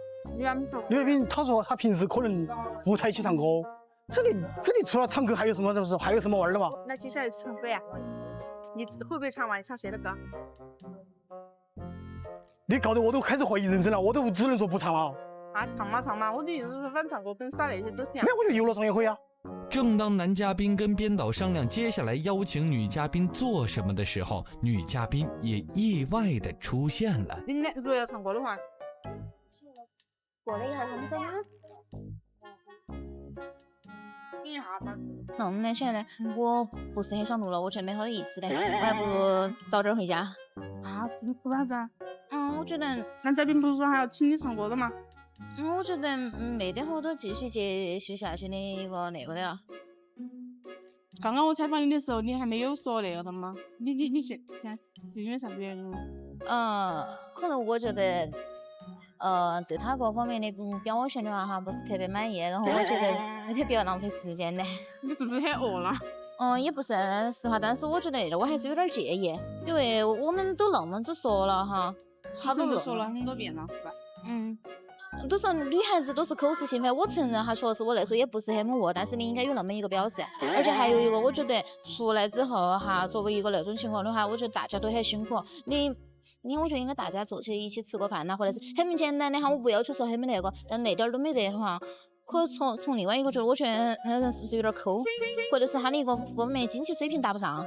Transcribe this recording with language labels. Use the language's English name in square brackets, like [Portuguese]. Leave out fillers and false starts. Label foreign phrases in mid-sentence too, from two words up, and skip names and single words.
[Chinese] 吕小兵他说他平时可能不太去唱歌，这里除了唱歌还有什么玩的嘛？那接下来唱歌呀？你会不会唱嘛？你唱谁的歌？你搞得我都開始懷疑人生了，我都只能說不唱了。啊，唱嘛！我的意思是，反正唱歌跟耍那些都是一樣。沒有，我覺得遊樂場也可以啊。正當男嘉賓跟編導商量接下來邀請女嘉賓做什麼的時候，女嘉賓也意外的出現了。你們如果要唱歌的話，過了一下他們找我事。等一下吧。那我們來起來，我不是很想錄了，我覺得沒好的意思的，我還不如早點回家。啊，為啥子啊？我覺得男嘉賓不是說還要請你唱歌的嗎？我覺得沒得好多繼續接續下去的一個那個的了。剛剛我採訪你的時候，你還沒有說那個的嗎？你現在是因為啥子原因？可能我覺得對他各方面的表現的話哈，不是特別滿意，然後我覺得有點比較浪費時間的。你是不是很餓了？也不是實話，但是我覺得我還是有點介意，因為我們都那麼子說了哈，好多都說了很多遍了，是吧？都說女孩子都是口是心非，我承認哈，確實我那時候也不是很穩，但是你應該有那麼一個表示。而且還有一個，我覺得出來之後哈，作為一個那種情況的話，我覺得大家都很辛苦。我覺得應該大家坐起一起吃個飯吶，或者是很簡單的哈，我不要求說很那個，但那點都沒得的話，可從另外一個角度，我覺得那人是不是有點摳，或者是他的一個方面經濟水平達不上。